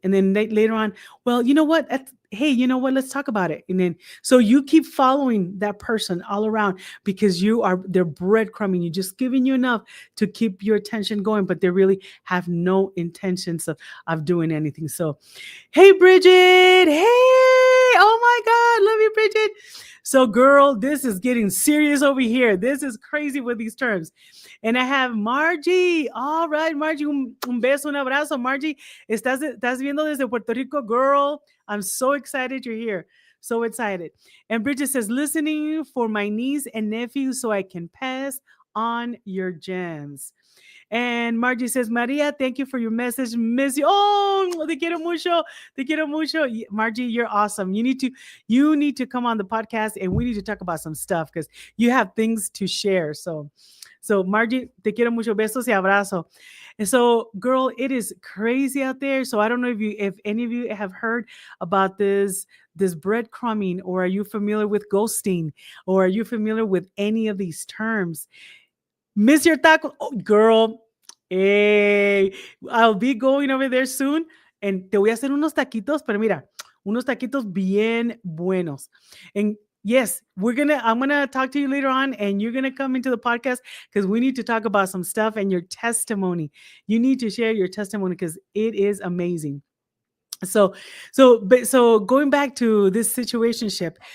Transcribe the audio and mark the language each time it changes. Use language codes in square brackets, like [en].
[en] And then later on, well, you know what? Hey, you know what? Let's talk about it. And then so you keep following that person all around because they're breadcrumbing you, just giving you enough to keep your attention going, but they really have no intentions of doing anything. So, hey, Bridget. Hey, oh my God. Love you, Bridget. So, girl, this is getting serious over here. This is crazy with these terms. And I have Margie. All right, Margie, [es] un beso, un abrazo. Margie, estás viendo desde Puerto Rico, girl. [en] I'm so excited you're here. So excited. And Bridget says, listening for my niece and nephew so I can pass on your gems. And Margie says, Maria, thank you for your message. Miss you. Oh, [es] te quiero mucho. Te quiero mucho. [en] Margie, you're awesome. You need to come on the podcast and we need to talk about some stuff because you have things to share. [es] So Margie, te quiero mucho. Besos y abrazo. [en] And so, girl, it is crazy out there. So I don't know if any of you have heard about this breadcrumbing, or are you familiar with ghosting, or are you familiar with any of these terms? Miss your taco, oh, girl. Hey, I'll be going over there soon, and [es] te voy a hacer unos taquitos, pero mira, unos taquitos bien buenos. [en] And yes, I'm gonna talk to you later on, and you're gonna come into the podcast because we need to talk about some stuff and your testimony. You need to share your testimony because it is amazing. So going back to this situationship.